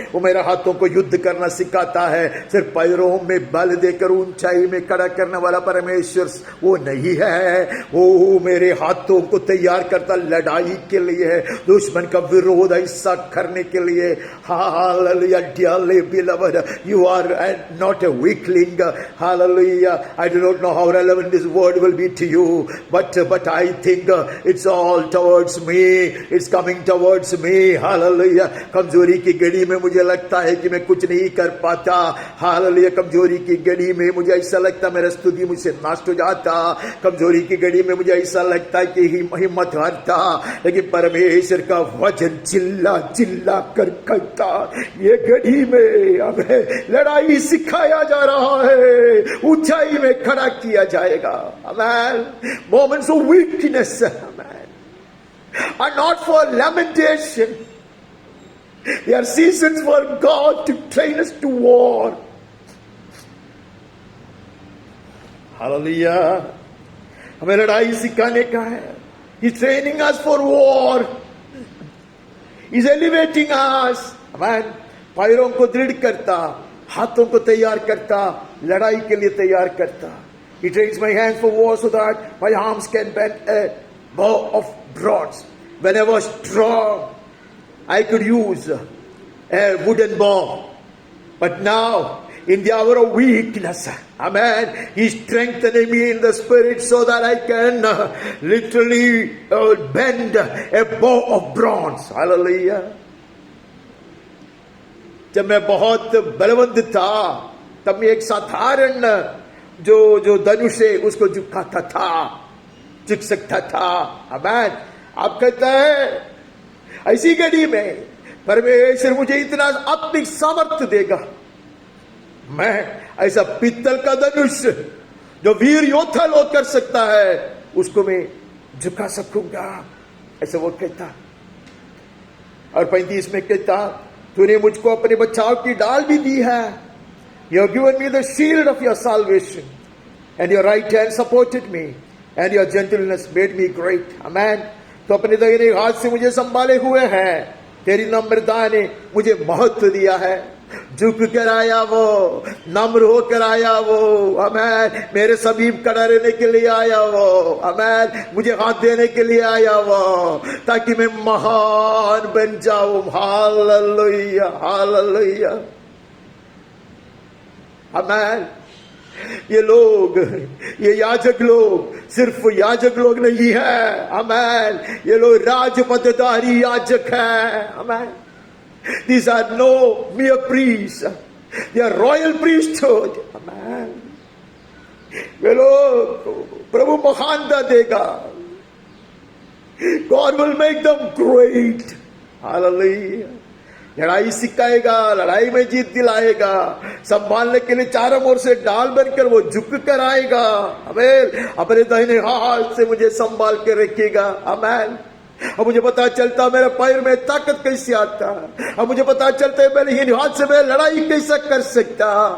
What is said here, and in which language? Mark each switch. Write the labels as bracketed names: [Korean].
[Hindi] वो मेरे हाथों को युद्ध करना सिखाता है. सिर्फ पैरों में बल देकर ऊंचाई में खड़ा करने वाला परमेश्वर वो नहीं है. वो मेरे हाथों को तैयार करता लड़ाई के लिए, दुश्मन का विरोध ऐसा करने के लिए. Hallelujah. [English] Dearly beloved, you are not a weakling. Hallelujah. I do not know how relevant this word will be to you, but I think it's all towards me. It's coming towards me. Hallelujah. [Hindi] कमजोरी की घड़ी में मुझे लगता है कि मैं कुछ नहीं कर पाता. Hallelujah. कमजोरी की घड़ी में मुझे ऐसा लगता मेरा स्तुति मुझसे नष्ट हो जाता. कमजोरी की घड़ी में मुझे ऐसा लगता है कि हिम्मत आधार था, लेकिन परमेश्वर का वचन चिल्ला चिल्ला कर कहता, ये घड़ी में हमें लड़ाई सिखाया जा रहा है, ऊंचाई में खड़ा किया जाएगा। आमेन। [English] Moments of weakness, amen, are not for lamentation. They are seasons for God to train us to war. [Hindi] Hallelujah. हमें लड़ाई सिखाने का है। [English] He's training us for war. He's elevating us. Amen. [Hindi] पैरों को दृढ़ करता, हाथों को तैयार करता, लड़ाई के लिए तैयार करता। [English] He trains my hands for war so that my arms can bend a bow of bronze. When I was strong, I could use a wooden bow. But now, in the hour of weakness, amen, He's strengthening me in the spirit so that I can literally bend a bow of bronze. Hallelujah. [Hindi] जब मैं बहुत बलवंत था, तब मैं एक साधारण जो धनुष है उसको झुकाता था, झुक सकता था। आमेन। आप कहता है ऐसी घड़ी में परमेश्वर मुझे इतना आत्मिक सामर्थ्य देगा, मैं ऐसा पित्तल का धनुष जो वीर योद्धा लोग कर सकता है उसको मैं झुका सकूंगा, ऐसा वो कहता। और 35 में कहता, तूने मुझको अपने बचाव की डाल भी दी है। [English] You have given me the shield of your salvation, and your right hand supported me, and your gentleness made me great. Amen. [Hindi] तो अपने दाहिने हाथ से मुझे संभाले हुए हैं, तेरी नम्रता ने मुझे महत्व दिया है। झुक कर आया वो, नम्र होकर आया वो, आमेन, मेरे समीप खड़ा रहने के लिए आया वो, आमेन, मुझे हाथ देने के लिए आया वो, ताकि मैं महान बन जाऊं। हालेलुया, हालेलुया, आमेन। ये लोग, ये याजक लोग सिर्फ याजक लोग नहीं है, आमेन, ये लोग राजपदधारी याजक है, आमेन। [English] These are no mere priests, they are royal priesthood, amen. [Hindi] वे लोग प्रभु महानता देगा, [English] God will make them great, [Hindi] hallelujah. लड़ाई सिखाएगा, लड़ाई में जीत दिलाएगा, संभालने के लिए चारों ओर से डाल बनकर वो झुक कर आएगा। आमेन। अपने दाहिने हाथ से मुझे संभाल के रखेगा। आमेन। अब मुझे पता चलता मेरे पैर में ताकत कैसे आता, अब मुझे पता चलता है मेरे इन हाथ से मैं लड़ाई कैसे कर सकता।